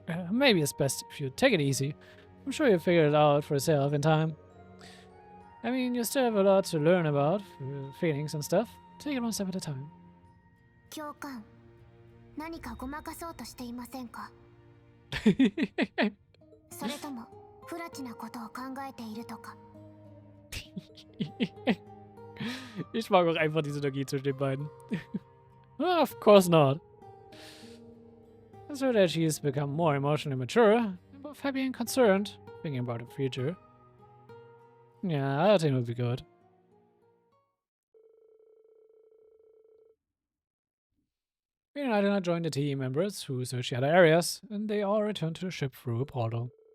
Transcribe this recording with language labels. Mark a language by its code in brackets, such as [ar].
[en] Maybe it's best if you take it easy. I'm sure you'll figure it out for yourself in time. I mean, you still have a lot to learn about feelings and stuff. Take it one step at a time. [ja] 教官、何かごまかそうとしていませんか？それとも不埒なことを考えているとか？ [de] Ich mag auch einfach die Synergie zwischen den beiden. [en] Of course not. So that she's become more emotionally mature, I'm both happy and concerned, thinking about the future. Yeah, I think it would be good. Rean and Alina joined the team members who searched the other areas, and they all returned to the ship through a portal.